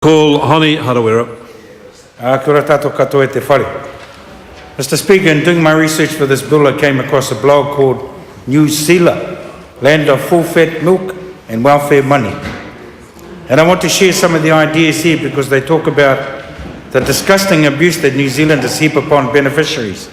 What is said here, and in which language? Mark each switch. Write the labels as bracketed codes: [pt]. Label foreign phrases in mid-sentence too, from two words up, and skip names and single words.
[mi] Paul Honey Harawira. Kia ora tātou katoa e te whare. [en] Mr. Speaker, in doing my research for this bill, I came across a blog called New Zealand, Land of Full-Fat Milk and Welfare Money. And I want to share some of the ideas here because they talk about the disgusting abuse that New Zealanders heap upon beneficiaries.